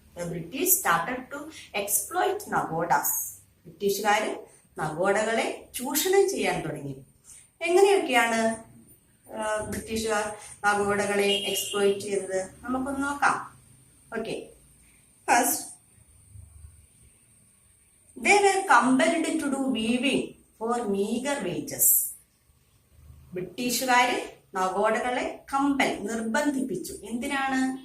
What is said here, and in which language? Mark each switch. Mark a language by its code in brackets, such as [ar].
[en] British started to exploit നഗോഡാസ്. [ml] ബ്രിട്ടീഷുകാര് നഗോഡകളെ ചൂഷണം ചെയ്യാൻ തുടങ്ങി. എങ്ങനെയൊക്കെയാണ് ബ്രിട്ടീഷുകാർ നഗോഡകളെ എക്സ്പ്ലോയിറ്റ് ചെയ്തത്? നമുക്കൊന്ന് നോക്കാം. [en] Okay, first they were compelled to do weaving for meager wages. [ml] ബ്രിട്ടീഷുകാര് നഗോഡകളെ നിർബന്ധിപ്പിച്ചു. എന്തിനാണ്?